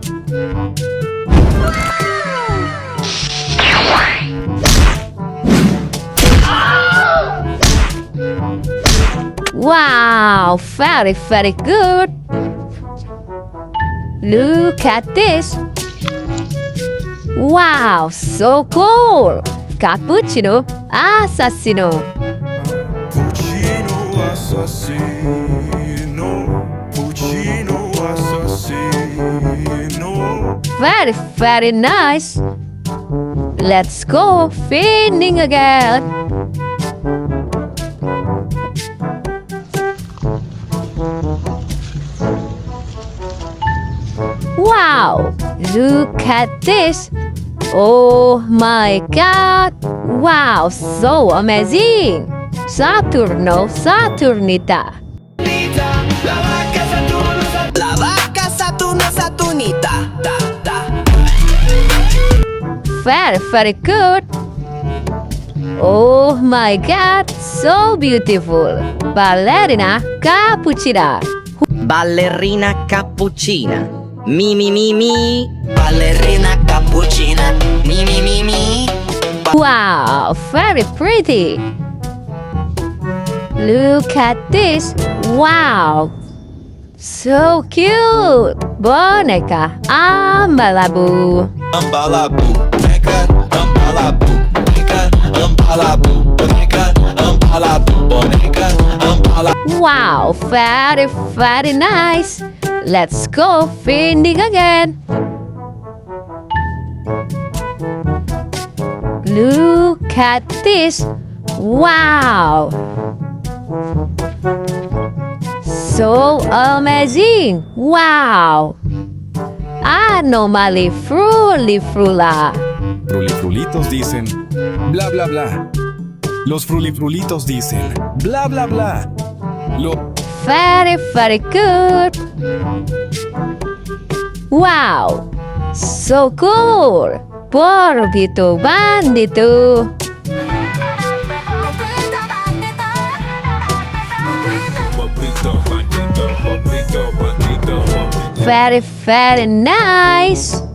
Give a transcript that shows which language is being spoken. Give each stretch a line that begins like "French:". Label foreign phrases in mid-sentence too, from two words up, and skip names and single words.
English: Wow, very good. Look at this. Wow, so cool. Cappuccino assassino. Puccino assassino. Puccino assassino. Very nice. Let's go feeding again. Wow, look at this. Oh my god. Wow, so amazing. Saturnita. La vaca Saturno Saturnita. Very good. Oh my god, so beautiful. Balerina Cappucina. Balerina Cappucina. Mi. Balerina Cappucina. Mi. Wow, very pretty. Look at this. Wow, so cute. Boneka Ambalabu. Ambalabu, boneca, ambalabu, boneca, ambalabu, boneca, ambalabu, boneca, ambalabu. Wow, very nice. Let's go feeding again. Look at this. Wow. So amazing. Wow. Anomali frulifrula.
Spanish: Frulifrulitos dicen bla bla bla. Los frulifrulitos dicen bla bla bla.
English: Very good. Wow, so cool. Porbito bandito. Very nice.